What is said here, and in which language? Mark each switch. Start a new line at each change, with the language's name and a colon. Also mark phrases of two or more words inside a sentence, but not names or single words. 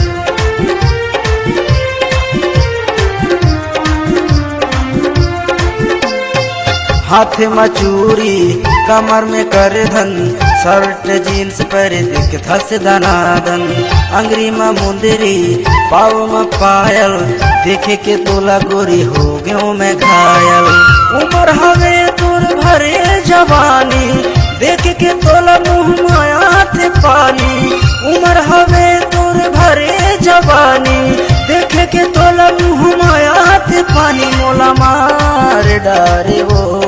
Chhattisgarhi: हाथ में चूड़ी कमर में कर धन
English: shirt jeans
Chhattisgarhi: पर दिख थस दनादन अंगरी में मुंदरी पाव में पायल देखे के तोला गोरी हो गयो मैं घायल उम्र हवे तोर भरे जवानी देखे के तोला मुँह माया थे पानी उम्र हवे तोर भरे जवानी देखे के तोला मुँह माया थे पानी मोला मार डारे वो